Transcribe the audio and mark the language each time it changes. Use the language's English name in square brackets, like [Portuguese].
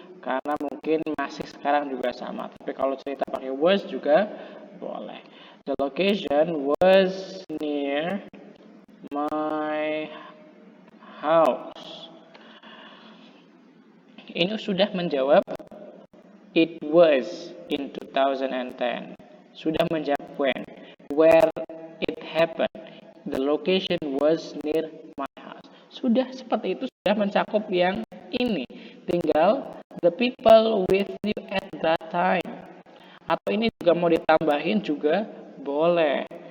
[Indonesian] Karena mungkin masih sekarang juga sama. Tapi kalau cerita pakai was juga boleh. [English] The location was near my house. [Indonesian] Ini sudah menjawab [English] it was in 2010. [Indonesian] Sudah menjawab [English] when. Where it happened. The location was near my house. [Indonesian] Sudah seperti itu, sudah mencakup yang ini. Tinggal [English] the people with you at that time. [Indonesian] Atau ini juga mau ditambahin juga boleh.